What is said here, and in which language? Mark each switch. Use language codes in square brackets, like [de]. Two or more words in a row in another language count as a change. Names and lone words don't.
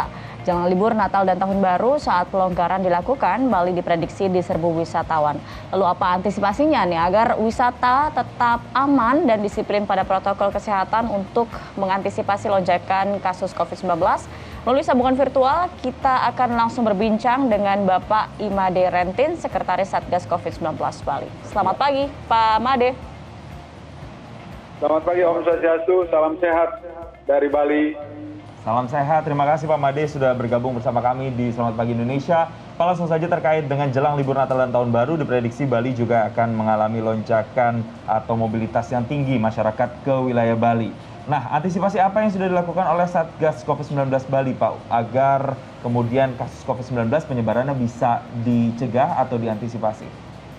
[id] Jelang libur Natal dan Tahun Baru saat pelonggaran dilakukan, Bali diprediksi diserbu wisatawan. Lalu apa antisipasinya nih agar wisata tetap aman dan disiplin pada protokol kesehatan untuk mengantisipasi lonjakan kasus COVID-19? Melalui sambungan virtual, kita akan langsung berbincang dengan Bapak Imade Rentin, Sekretaris Satgas COVID-19 Bali. Selamat pagi, Pak Made. Selamat pagi, [ban] Om Swastiastu, [id] salam sehat dari Bali. Salam sehat, terima kasih Pak Made sudah bergabung bersama kami di Selamat Pagi Indonesia. Pak, langsung saja terkait dengan jelang libur Natal dan Tahun Baru, diprediksi Bali juga akan mengalami lonjakan atau mobilitas yang tinggi masyarakat ke wilayah Bali. Nah, antisipasi apa yang sudah dilakukan oleh Satgas COVID-19 Bali, Pak, agar kemudian kasus COVID-19 penyebarannya bisa dicegah atau diantisipasi?